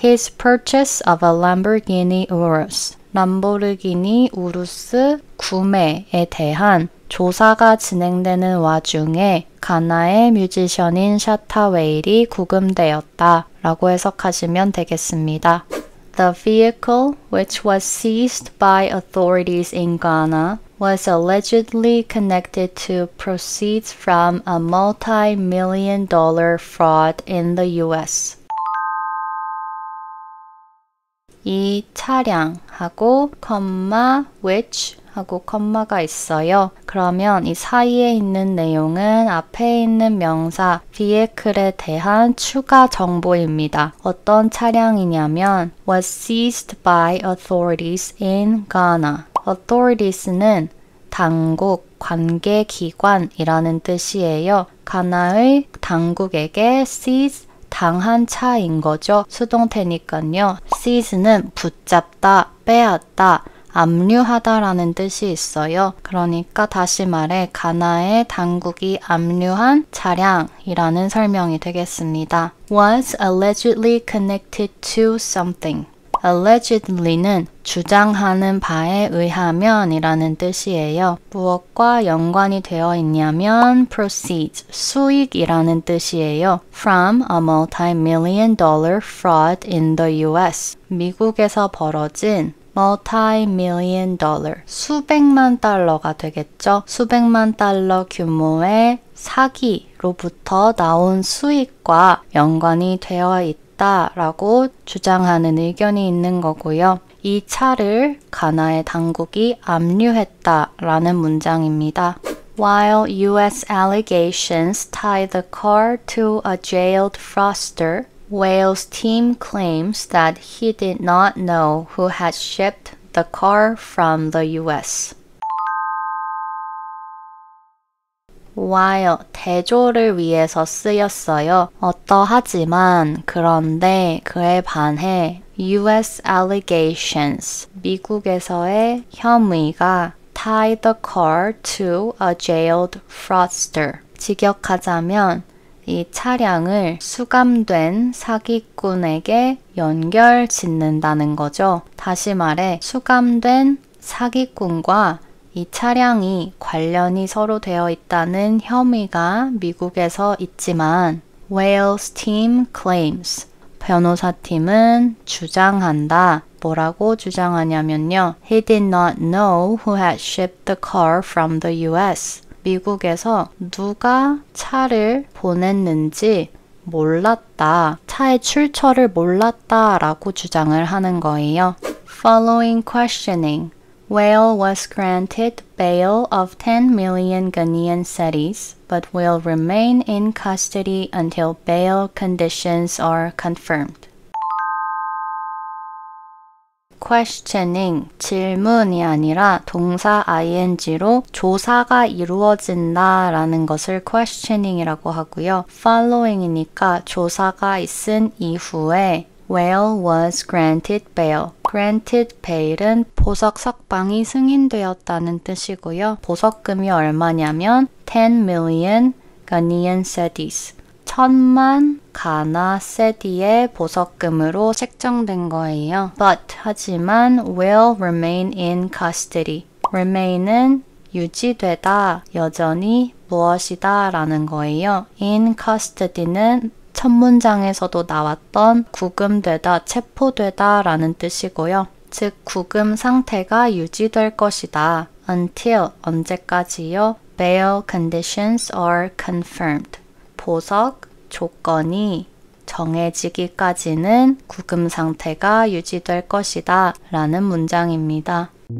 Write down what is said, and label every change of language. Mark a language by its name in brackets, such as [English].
[English] His purchase of a Lamborghini Urus. [Korean] 람보르기니 우루스 구매에 대한 조사가 진행되는 와중에 가나의 뮤지션인 샤타 웨일이 구금되었다 라고 해석하시면 되겠습니다. [English] The vehicle, which was seized by authorities in Ghana, was allegedly connected to proceeds from a multi-million-dollar fraud in the U.S. [Korean] 이 차량하고 which 하고 컴마가 있어요. 그러면 이 사이에 있는 내용은 앞에 있는 명사 vehicle에 대한 추가 정보입니다. 어떤 차량이냐면 [English] was seized by authorities in Ghana. [Korean] authorities는 당국, 관계기관이라는 뜻이에요. 가나의 당국에게 seize 당한 차인 거죠. 수동태니까요. seize는 붙잡다, 빼앗다, 압류하다라는 뜻이 있어요. 그러니까 다시 말해 가나의 당국이 압류한 차량이라는 설명이 되겠습니다. [English] was allegedly connected to something. [Korean] allegedly는 주장하는 바에 의하면 이라는 뜻이에요. 무엇과 연관이 되어 있냐면 proceeds, 수익이라는 뜻이에요. [English] from a multi-million-dollar fraud in the US. [Korean] 미국에서 벌어진 multi-million dollar, 수백만 달러가 되겠죠. 수백만 달러 규모의 사기로부터 나온 수익과 연관이 되어 있다라고 주장하는 의견이 있는 거고요. 이 차를 가나의 당국이 압류했다라는 문장입니다. [English] While U.S. allegations tie the car to a jailed fraudster, Wales team claims that he did not know who had shipped the car from the U.S. [Korean] While 대조를 위해서 쓰였어요. 어떠하지만 그런데 그에 반해 U.S. allegations 미국에서의 혐의가 [English] tie the car to a jailed fraudster [Korean] 직역하자면 이 차량을 수감된 사기꾼에게 연결 짓는다는 거죠. 다시 말해 수감된 사기꾼과 이 차량이 관련이 서로 되어 있다는 혐의가 미국에서 있지만 [English] Wales team claims [Korean] 변호사팀은 주장한다. 뭐라고 주장하냐면요. [English] He did not know who had shipped the car from the US. [Korean] 미국에서 누가 차를 보냈는지 몰랐다. 차의 출처를 몰랐다라고 주장을 하는 거예요. [English] Following questioning. Whale was granted bail of 10 million Ghanaian cedis, but will remain in custody until bail conditions are confirmed. [Korean] questioning, 질문이 아니라 동사 ing로 조사가 이루어진다 라는 것을 questioning이라고 하고요. [English] following이니까 [Korean] 조사가 있은 이후에 [English] Whale was granted bail. [Korean] granted bail은 보석 석방이 승인되었다는 뜻이고요. 보석금이 얼마냐면 [English] 10 million Ghanaian cedis. [Korean] 천만 가나 세디의 보석금으로 책정된 거예요. [English] But [Korean] 하지만 [English] will remain in custody. [Korean] remain은 유지되다, 여전히 무엇이다 라는 거예요. in custody는 첫 문장에서도 나왔던 구금되다, 체포되다 라는 뜻이고요. 즉 구금 상태가 유지될 것이다. until 언제까지요? [English] bail conditions are confirmed. [Korean] 보석 조건이 정해지기까지는 구금 상태가 유지될 것이다 라는 문장입니다.